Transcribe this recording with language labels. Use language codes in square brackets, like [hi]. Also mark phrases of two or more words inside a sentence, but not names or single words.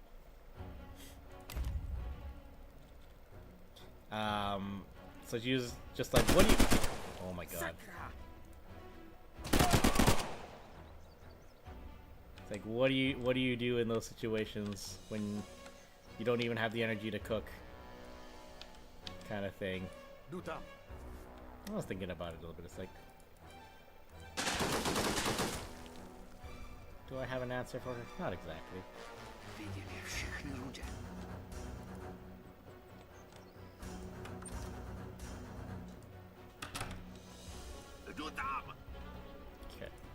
[en] So she was just like, what do you... Oh my god. It's like, what do you do in those situations when you don't even have the energy to cook? Kind of thing. [cs] Jdu tam. [en] I was thinking about it a little bit. It's like, do I have an answer for her? Not exactly. [cs] Vidím je všechny rudě. Jdu tam. [en] Okay.